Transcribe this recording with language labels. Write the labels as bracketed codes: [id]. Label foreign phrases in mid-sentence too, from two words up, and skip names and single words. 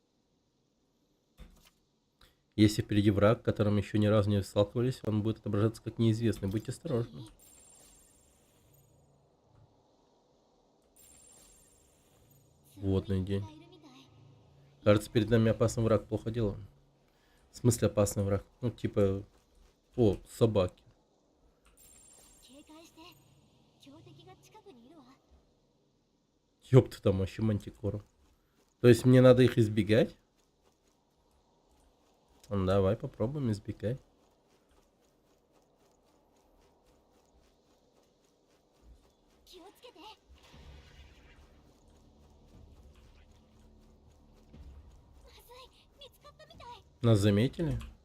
[ru] Если впереди враг, с которым еще ни разу не сталкивались, он будет отображаться как неизвестный. Будьте осторожны. Водный день. Кажется, перед нами опасный враг. Плохо дело. В смысле опасный враг? Ну, типа... О, собаки. [ja] 警戒して強敵が近くにいるわ [ru] Ёпта, там вообще мантикора. То есть мне надо их избегать? Ну, давай попробуем избегать. Нас заметили?